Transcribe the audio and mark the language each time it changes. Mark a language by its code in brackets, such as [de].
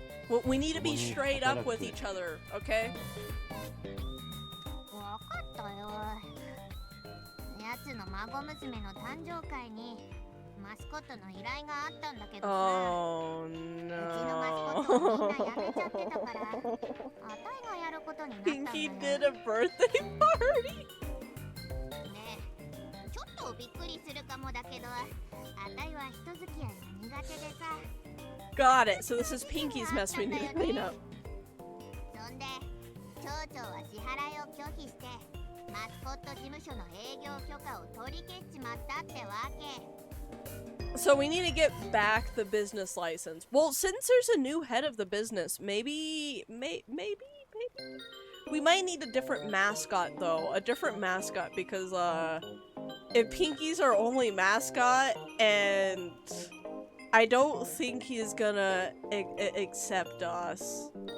[en] Well, we need to be straight up with each other, okay? [ja] わかったよ。やつの孫娘の誕生会にマスコットの依頼があったんだけどさ。 Oh うちのマスコットをみんなやめちゃってたから、あたいがやることになったんだよ。 [en] Pinky did a birthday party. [ja] ねえ、ちょっとびっくりするかもだけど、あたいは人付き合いが苦手でさ。 [en] Got it. So this is Pinky's mess we need to clean up. [ja] そんで、町長は支払いを拒否して、マスコット事務所の営業許可を取り消しちまったってわけ。 [en] So we need to get back the business license. Well, since there's a new head of the business, maybe we might need a different mascot though. A different mascot because if Pinky's our only mascot and I don't think he's gonna accept us.